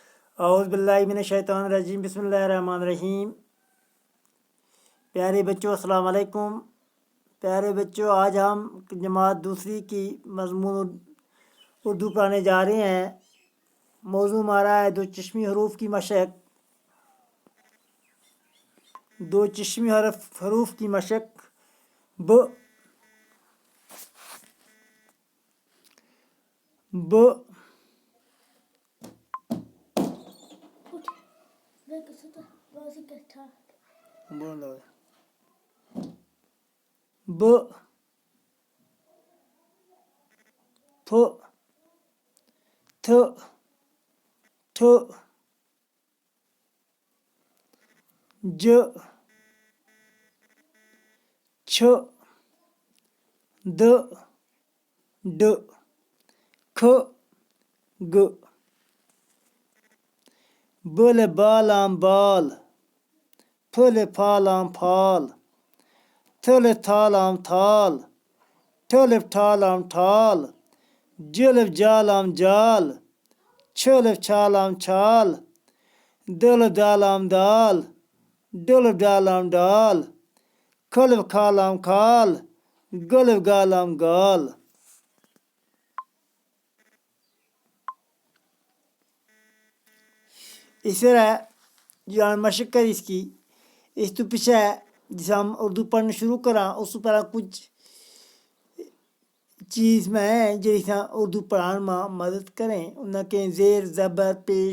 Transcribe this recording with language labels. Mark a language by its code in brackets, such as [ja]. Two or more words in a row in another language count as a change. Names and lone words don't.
[ar] اعوذ باللہ من الشیطان الرجیم، بسم اللہ الرحمن الرحیم۔ [ur] پیارے بچوں [ar] السلام علیکم۔ [ur] پیارے بچوں، آج ہم جماعت دوسری کی مضمون اردو پڑھانے جا رہے ہیں۔ موضوع ہمارا ہے دو چشمی حروف کی مشق۔ دو چشمی حروف کی مشق۔ ب ب ب ف تھ ٹھ ج چھ د ڈ کھ گ بل بالام بال پھل پھالام پھال تھل تھالام تھال ٹھل ٹھالام ٹھال جلف جالام جال چھلف چھالام چھال دل دالام دال ڈلف ڈالام ڈال کھلف کھالام کھال گلف گالام گال۔ اس طرح جو مشق ہے اس کی، اس تو پیچھے ہے جس ہم اردو پڑھنا شروع کرا اس پر کچھ چیز میں جی اردو پڑھان میں مدد کریں انہیں کہ زیر زبر پیش۔